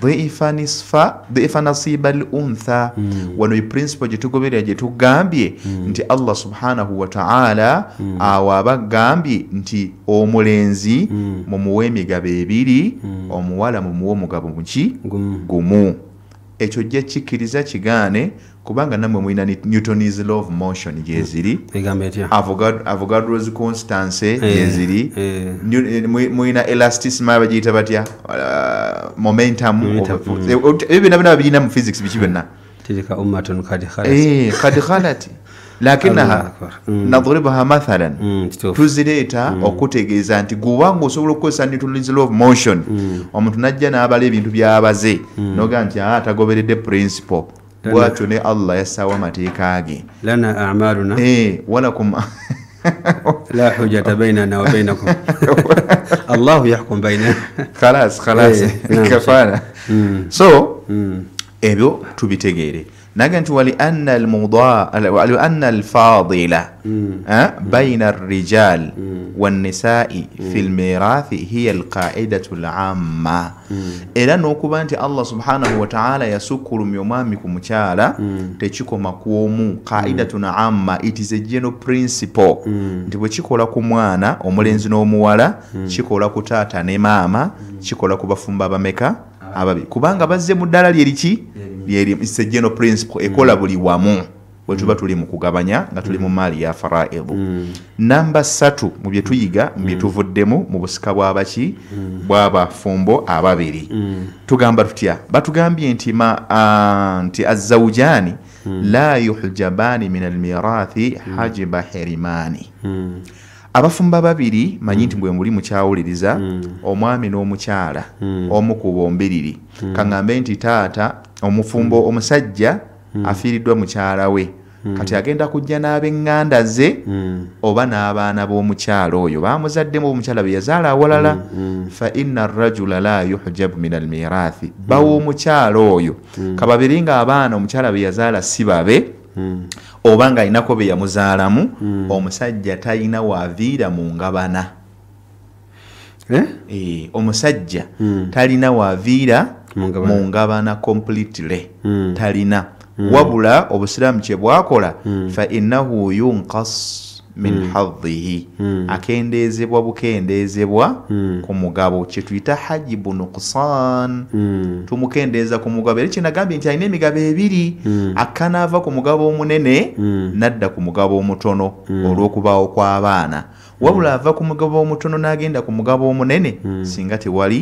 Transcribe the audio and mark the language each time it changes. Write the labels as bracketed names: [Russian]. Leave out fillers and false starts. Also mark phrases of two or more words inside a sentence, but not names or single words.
[Arabic] ضعف نصيب الأنثى [Ganda] wano i principle gye tugoberera gye tugambye nti Allah [Arabic] سبحانه وتعالى [Ganda] awo abagambye nti omulenzi mumuwe emigabo 2 omuwala mumuwe omugabo muki gumu ekyo gye kikkiriza kigaane kubanga namwe mulina Newton's law of motion gyeziri Avogadro's constance gyeziri mulina elasticity bagiyita batya momentum ebyo byonna birina mu physics biki byonna [Arabic] تلك أمة قد خلت لكنها نضربها مثلا [Ganda] tuzireeta okutegeeza nti gubanga osobola okukozesa Newton's law of motion omuntu najja n'abala ebintu byabaze noga nti atagoberedde principle bwatyo ne Allah yassaawo amateeka ge [Arabic] لنا أعمالنا ولكم لا حجة بيننا وبينكم الله يحكم بيننا خلاص كفارة [Ganda] so ebyo tubitegeere naga nti [Arabic] ولي أن الفضيلة بين الرجال والنساء في الميراث هي القاعدة العامة era [Ganda] n'okuba nti Allah [Arabic] سبحانه وتعالى [Ganda] yasukkulumya omwami ku mukyala tekikoma kwomu [Arabic] قاعدة عامة, [English] it is a general principle [Ganda] nti bwe kikola ku mwana omulenzi n'omuwala kikola ku taata ne maama kikola ku bafumba abameka ababiri kubanga bazze mu ddala lyeriki [English] it's a general principle [Ganda] ekola buli wamu bwe tuba tuli mu kugabanya nga tuli mu maali ya faraidu. Namba 3 mu bye tuyiga mu bye tuvuddemu mu busika bw'abaki bw'abafumbo ababiri tugamba tutya batugambye nti [Arabic] الزوجان لا يحجبان من الميراث حجب حرمان. [Ganda] Abafumba babiri manyi nti bwe muli mukyawuliriza omwami n'omukyala omu ku bombiriri kaŋŋambe nti taata omufumbo omusajja afiiriddwa mukyala we kati agenda kujja n'ab'eŋŋanda ze oba n'abaana b'omukyalo oyo baamuzaddemu omukyala bwe yazaala awalala [Arabic] فإن الرجل لا يحجب من الميراث [Ganda] bawa omukyalo oyo kababiri ng'abaana omukyala bwe yazaala si babe oba ng'alinako be yamuzaalamu omusajja talina waaviira mu ngabana omusajja talina waaviira mu ngabana completely talina wabula obusiraamu kye bwakola [Arabic] فإنه ينقص من هذه [Ganda] akendeezebwa bukendeezebwa ku mugabo kye tuyita [Arabic] حجب نقصان [Ganda] tumukendeeza ku mugabo era kyenagambye nti alina emigabo ebiri akanaava ku mugabo omunene nadda ku mugabo omutono olw'okubaawo kw'abaana wabula ava ku mugabo omutono n'agenda ku mugabo omunene singa tewali